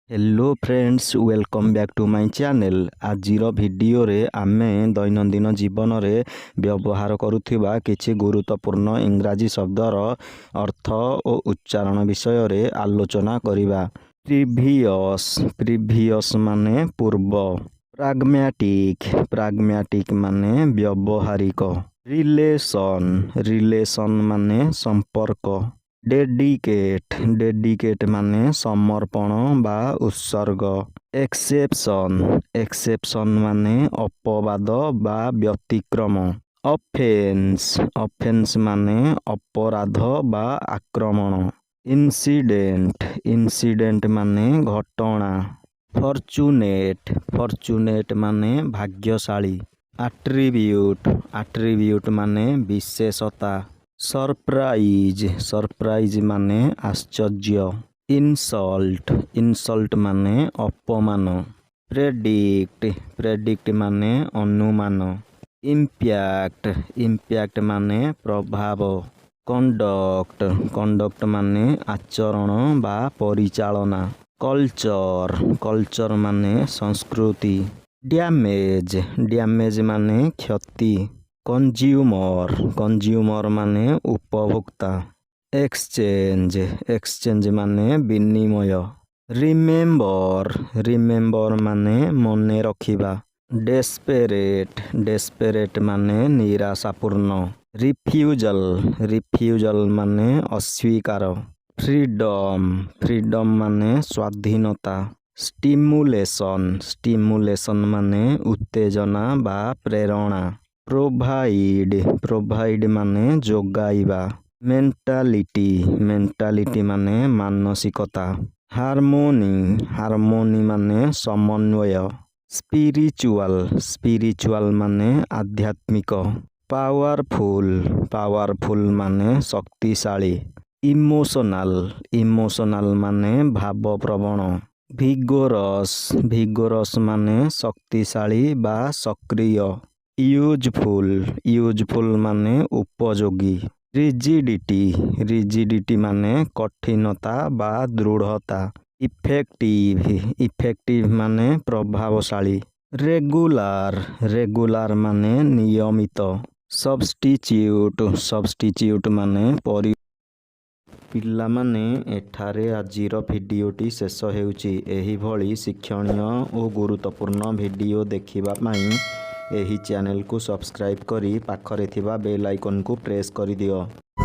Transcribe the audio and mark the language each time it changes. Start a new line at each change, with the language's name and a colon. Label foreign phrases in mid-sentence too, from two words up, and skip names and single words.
English: Hello friends welcome back to my channel.
Odia: ଆଜିର ଭିଡିଓ ରେ ଆମେ ଦୈନନ୍ଦିନ ଜୀବନ ରେ ବ୍ୟବହାର କରୁଥିବା କିଛି ଗୁରୁତ୍ୱପୂର୍ଣ୍ଣ ଇଂରାଜୀ ଶବ୍ଦର ଅର୍ଥ ଓ ଉଚ୍ଚାରଣ ବିଷୟ ରେ ଆଲୋଚନା କରିବା। ପ୍ରିଭିୟସ ମାନେ ପୂର୍ବ। ପ୍ରାଗମାଟିକ ମାନେ ବ୍ୟବହାରିକ। ରିଲେସନ ମାନେ ସମ୍ପର୍କ। ଡେଡିକେଟ ମାନେ ସମର୍ପଣ ବା ଉତ୍ସର୍ଗ। ଏକ୍ସେପସନ ମାନେ ଅପବାଦ ବା ବ୍ୟତିକ୍ରମ। ଅଫେନ୍ସ ମାନେ ଅପରାଧ ବା ଆକ୍ରମଣ। ଇନସିଡେଣ୍ଟ ମାନେ ଘଟଣା। ଫର୍ଚୁନେଟ ମାନେ ଭାଗ୍ୟଶାଳୀ। ଏଟ୍ରିବ୍ୟୁଟ ମାନେ ବିଶେଷତା। ସରପ୍ରାଇଜ ମାନେ ଆଶ୍ଚର୍ଯ୍ୟ। ଇନସଲ୍ଟ ମାନେ ଅପମାନ। ପ୍ରେଡିକ୍ଟ ମାନେ ଅନୁମାନ। ଇମ୍ପାକ୍ଟ ମାନେ ପ୍ରଭାବ। କଣ୍ଡକ୍ଟ ମାନେ ଆଚରଣ ବା ପରିଚାଳନା। କଲଚର ମାନେ ସଂସ୍କୃତି। ଡ୍ୟାମେଜ ମାନେ କ୍ଷତି। କନଜ୍ୟୁମର ମାନେ ଉପଭୋକ୍ତା। ଏକ୍ସଚେଞ୍ଜ ମାନେ ବିନିମୟ। ରିମେମ୍ବର ମାନେ ମନେ ରଖିବା। ଡେସପରେଟ ମାନେ ନିରାଶାପୂର୍ଣ୍ଣ। ରିଫ୍ୟୁଜାଲ ମାନେ ଅସ୍ୱୀକାର। ଫ୍ରିଡମ ମାନେ ସ୍ୱାଧୀନତା। ଷ୍ଟିମୁଲେସନ ମାନେ ଉତ୍ତେଜନା ବା ପ୍ରେରଣା। ପ୍ରୋଭାଇଡ ମାନେ ଯୋଗାଇବା। ମେଣ୍ଟାଲିଟି ମାନେ ମାନସିକତା। ହାରମୋନି ମାନେ ସମନ୍ୱୟ। ସ୍ପିରିଚୁଆଲ ମାନେ ଆଧ୍ୟାତ୍ମିକ। ପାୱାରଫୁଲ ମାନେ ଶକ୍ତିଶାଳୀ। ଇମୋସନାଲ ମାନେ ଭାବପ୍ରବଣ। ଭିଗୋରସ ମାନେ ଶକ୍ତିଶାଳୀ ବା ସକ୍ରିୟ। ୟୁଜଫୁଲ ମାନେ ଉପଯୋଗୀ। ରିଜିଡିଟି ମାନେ କଠିନତା ବା ଦୃଢ଼ତା। ଇଫେକ୍ଟିଭ ମାନେ ପ୍ରଭାବଶାଳୀ। ରେଗୁଲାର ମାନେ ନିୟମିତ। ସବଷ୍ଟିଚ୍ୟୁଟ ମାନେ ପିଲାମାନେ ଏଠାରେ ଆଜିର ଭିଡିଓଟି ଶେଷ ହେଉଛି। ଏହି ଭଳି ଶିକ୍ଷଣୀୟ ଓ ଗୁରୁତ୍ୱପୂର୍ଣ୍ଣ ଭିଡିଓ ଦେଖିବା ପାଇଁ ଏହି ଚ୍ୟାନେଲ କୁ ସବସ୍କ୍ରାଇବ କରି ପାଖରେ ଥିବା
English: bell icon
Odia: କୁ ପ୍ରେସ କରି ଦିଅ।